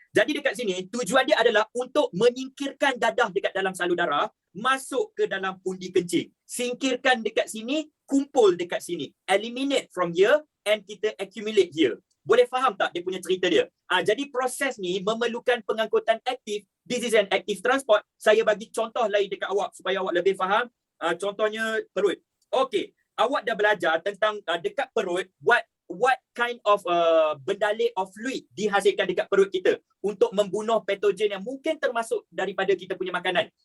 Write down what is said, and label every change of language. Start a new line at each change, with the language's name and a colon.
Malay: Jadi dekat sini, tujuan dia adalah untuk menyingkirkan dadah dekat dalam salur darah, masuk ke dalam pundi kencing. Singkirkan dekat sini, kumpul dekat sini.
English: Eliminate from here
Malay: and kita
English: accumulate here.
Malay: Boleh faham tak dia punya cerita dia? Jadi proses ni memerlukan pengangkutan aktif.
English: This is an active transport.
Malay: Saya bagi contoh lain dekat awak supaya awak lebih faham. Contohnya perut. Okey, awak dah belajar tentang dekat perut,
English: what kind of
Malay: bendalek of fluid dihasilkan dekat perut kita untuk membunuh patogen yang mungkin termasuk daripada kita punya makanan.